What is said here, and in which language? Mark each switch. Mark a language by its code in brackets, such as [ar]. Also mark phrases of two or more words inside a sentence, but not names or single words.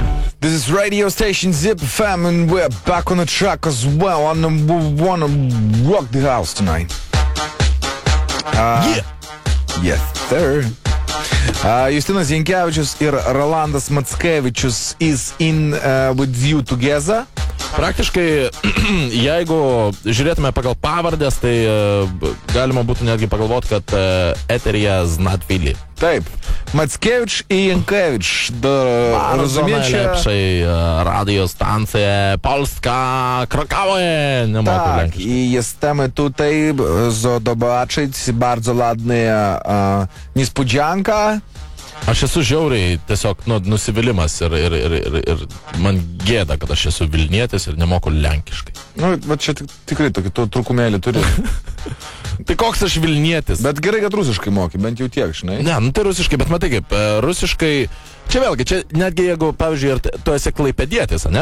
[en] This is radio station Zip FM, and we're back on the track as well. I wanna rock the house tonight. Yeah. Yes, sir. Justinas Jankevičius ir Rolandas Mackevičius is in with you together. [lt] Praktiškai, jeigu žiūrėtume pagal pavardės, tai galima būtų netgi pagalvoti, kad eterija Znatvilį. Taip, Mackevič i Jankevič. [pl] Bardzo najlepszej radiostancji Polska Krakowie. Nie ma Tak, i jesteśmy tutaj, zobaczyć bardzo ładna niespodzianka. [lt] Aš esu žiauriai tiesiog nusivylimas ir man gėda, kad aš esu Vilnietis ir nemoku lenkiškai. Va čia tikrai tokį trūkumėlį turi. Tai koks aš Vilnietis? Bet gerai, kad rusiškai moki, bent jau tiek, žinai. Ne, tai rusiškai, bet matai kaip, rusiškai, čia vėlgi, čia netgi jeigu, pavyzdžiui, tu esi klaipėdietis, ne?